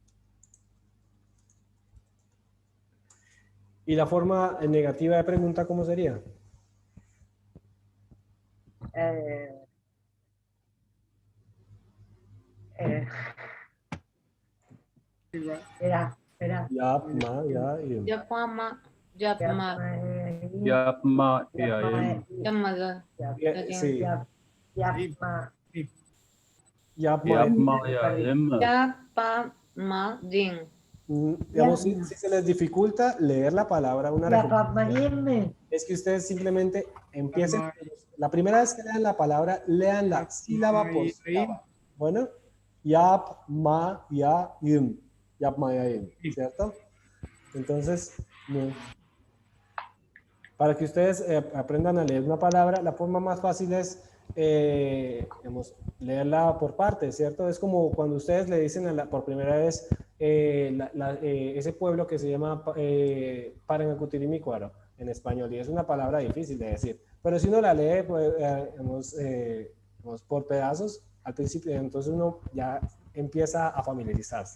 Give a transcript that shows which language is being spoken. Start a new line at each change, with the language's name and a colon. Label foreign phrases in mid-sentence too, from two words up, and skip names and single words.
Spanish: ¿Y la forma negativa de pregunta cómo sería? eh, eh, espera,
Turkish: Yapma, ya, yim. Yapma, yapma, yapmaim, Yapma yapmaim, yapmadı.
Spanish: Sí.
Turkish: yapma, Yapma. yapmayalım. Yapamadın.
Spanish: Digamos, si se les dificulta leer la palabra, una recomendación
Turkish: yapmaim,
Spanish: es que ustedes simplemente empiecen. La primera vez que lean la palabra, lean la sílaba por sílaba. Bueno,
Turkish: yap, ma, ya, yim. Yap, ma, ya, yim.
Spanish: ¿Cierto? Entonces, para que ustedes aprendan a leer una palabra, la forma más fácil es digamos, leerla por partes, ¿cierto? Es como cuando ustedes le dicen por primera vez ese pueblo que se llama Paranacutirimícuaro en español, y es una palabra difícil de decir, pero si uno la lee pues, digamos, por pedazos, al principio, entonces uno ya empieza a familiarizarse.